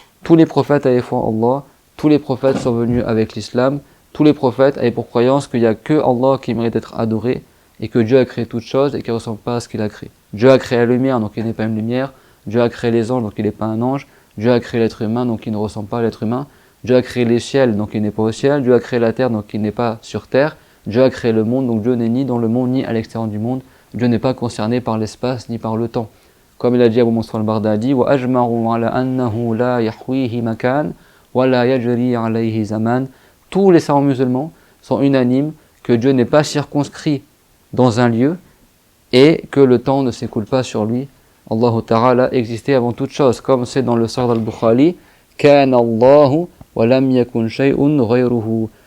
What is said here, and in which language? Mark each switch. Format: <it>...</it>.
<fr>Tous les prophètes avaient foi en Allah, tous les prophètes sont venus avec l'islam, tous les prophètes avaient pour croyance qu'il n'y a que Allah qui mérite d'être adoré, et que Dieu a créé toutes choses et qu'il ne ressemble pas à ce qu'il a créé. Dieu a créé la lumière, donc il n'est pas une lumière. Dieu a créé les anges, donc il n'est pas un ange. Dieu a créé l'être humain, donc il ne ressemble pas à l'être humain. Dieu a créé les ciels, donc il n'est pas au ciel. Dieu a créé la terre, donc il n'est pas sur terre. Dieu a créé le monde, donc Dieu n'est ni dans le monde, ni à l'extérieur du monde. Dieu n'est pas concerné par l'espace, ni par le temps. Comme il a dit</fr> <ar>Abu Mansur al-Bardadi, وَأَجْمَعُوا عَلَى أَنَّهُ لَا يَحْوِيهِ مَكَانٍ وَلَا يَجْرِي عَلَيْهِ زَمَانٍ.</ar> <fr>Tous les savants musulmans sont unanimes que Dieu n'est pas circonscrit dans un lieu et que le temps ne s'écoule pas sur lui. Allah Ta'ala existait avant toute chose, comme c'est dans le Sahih al-Bukhari,</fr> <ar>كَانَ اللَّهُ وَلَمْ يَكُنْ شَيْءٌ غَيْرُهُ.</ar>